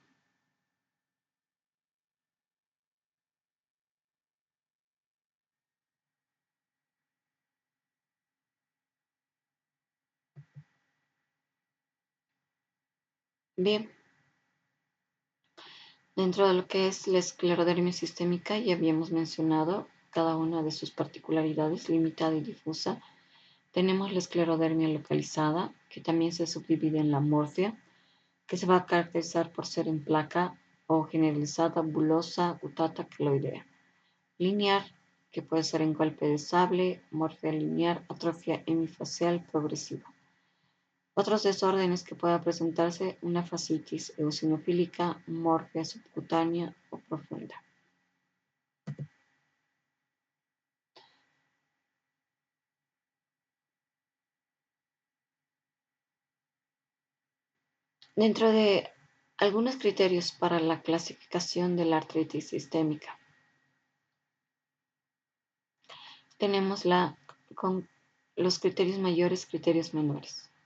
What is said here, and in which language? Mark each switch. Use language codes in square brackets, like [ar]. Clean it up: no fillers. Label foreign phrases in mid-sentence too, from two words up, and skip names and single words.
[es] Bien, dentro de lo que es la esclerodermia sistémica ya habíamos mencionado cada una de sus particularidades, limitada y difusa. Tenemos la esclerodermia localizada, que también se subdivide en la morfia, que se va a caracterizar por ser en placa o generalizada, bulosa, gutata, queloidea. Lineal, que puede ser en golpe de sable, morfia lineal, atrofia hemifacial progresiva. Otros desórdenes que pueda presentarse, una fascitis eosinofílica, morfia subcutánea o profunda. Dentro de algunos criterios para la clasificación de la artritis sistémica, tenemos con los criterios mayores, criterios menores.